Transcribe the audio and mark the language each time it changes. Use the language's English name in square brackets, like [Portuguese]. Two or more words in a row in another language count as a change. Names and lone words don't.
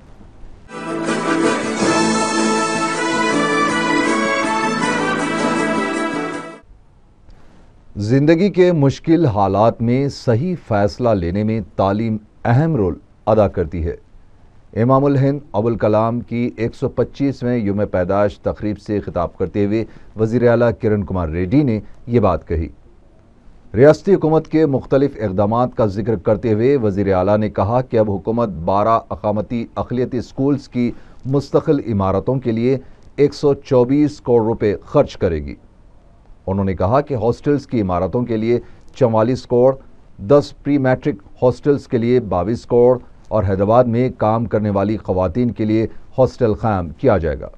[Urdu] زندگی کے مشکل حالات میں صحیح فیصلہ لینے میں تعلیم اہم رول ادا کرتی ہے۔ امام الہند ابوالکلام کی 125ویں یوم پیدائش تقریب سے خطاب کرتے ہوئے وزیر اعلیٰ کرن کمار ریڈی نے یہ بات کہی۔ ریاستی حکومت کے مختلف اقدامات کا ذکر کرتے ہوئے وزیر اعلیٰ نے کہا کہ اب حکومت 12 اقامتی اقلیتی اسکولز کی مستقل عمارتوں کے لیے 124 کروڑ روپے خرچ کرے گی۔ انہوں نے کہا کہ ہاسٹلز کی عمارتوں کے لیے 44 کروڑ، 10 [English] pre-matric hostels [Urdu] کے لیے 22 کروڑ اور حیدرآباد میں کام کرنے والی خواتین کے لیے ہاسٹل قائم کیا جائے گا۔